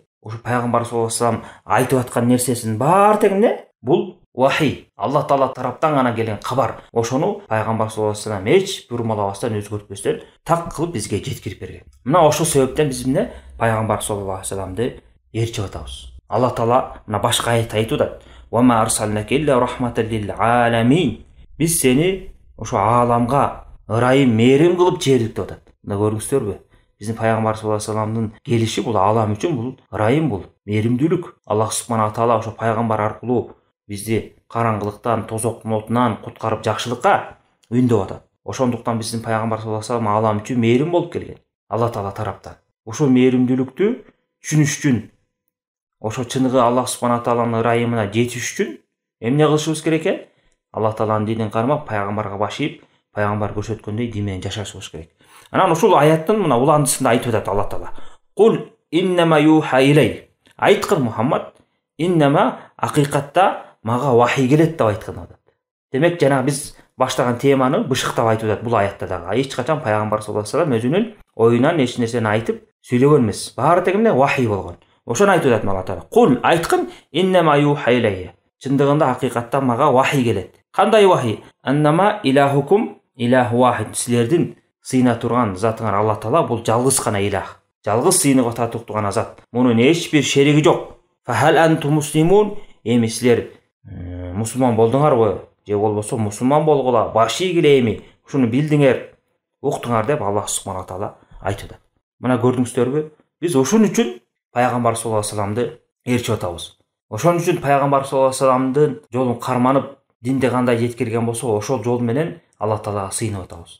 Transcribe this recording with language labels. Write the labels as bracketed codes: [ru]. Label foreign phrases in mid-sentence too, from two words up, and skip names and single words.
[ky] Ошо пайгамбар саллаллаху алейхи вассалам айтып аткан нерсесинин баары тең эмне? Бул вахий, Аллах Таала тараптан гана келген кабар. Ошону пайгамбар саллаллаху алейхи вассалам эч бурмалабастан, өзгөртпөстөн так кылып бизге жеткирип берген. Мына ошол себептен биз пайгамбар саллаллаху алейхи вассаламды ээрчип атабыз. Аллах Таала мына башка аятта айтып атат: [ar] "وما أرسلناك إلا رحمة للعالمين." [ky] Биз сени ошо ааламга ырайым, мээрим кылып жибердик деп атат. Мына көрдүңүздөрбү? Биздин пайгамбар саллаллаху алейхи вассаламдын келиши бул аалам үчүн бул ырайым, бул мээримдүүлүк. Аллах Субхана Таала ошо пайгамбар аркылуу бизди караңгылыктан, тозоктун отунан куткарып жакшылыкка үндөп атат. Ошондуктан биздин пайгамбар саллаллаху алейхи вассалам аалам үчүн мээрим болуп келген. Аллах Таала тараптан. Ошо мээримдүүлүктү түшүнүш үчүн, ошо чыныгы Аллах Субхана Тааланын ырайымына жетиш үчүн эмне кылышыбыз керек экен? Аллах Тааланын динин кармап, пайгамбарга башыйып, пайгамбар көрсөткөндөй дин менен жашашыбыз керек. Анан ушул аяттын мына уландысында айтып атат Аллах Таала: [ar] "قل إنما يوحى إلي." [ky] Айткын Мухаммад, иннама акыйкатта мага вахий келет деп айткан атат. Демек жана биз баштаган теманы бышыктап айтып атат бул аятта дагы. Эч качан пайгамбар саллаллаху алейхи вассалам өзүнүн оюнан эч нерсени айтып сүйлөгөн эмес. Баары тең эмне? Вахий болгон. Ошону айтып атат Аллах Таала. Кул, айткын, [ar] إنما يوحى إلي. [ky] Чындыгында акыйкатта мага вахий келет. Кандай вахий? [ar] أنما إلهكم إله واحد. [ky] Силердин сыйына турган затыңар Аллах Таала бул жалгыз гана илах. Жалгыз сыйыныга татыктуу гана зат. Мунун эч бир шериги жок. [ar] فهل أنتم مسلمون. [ky] Эми силер мусулман болдуңарбы? Же болбосо мусулман болгула башый келеми? Ушуну билдиңер, уктуңар деп Аллах Субхана Таала айтып атат. Мына көрдүңүздөрбү? Биз ошон үчүн пайгамбар саллаллаху алейхи вассаламды ээрчип атабыз. Ошон үчүн пайгамбар саллаллаху алейхи вассаламдын жолун карманып, динди кандай жеткирген болсо, ошол жол менен Аллах Таалага сыйынып атабыз.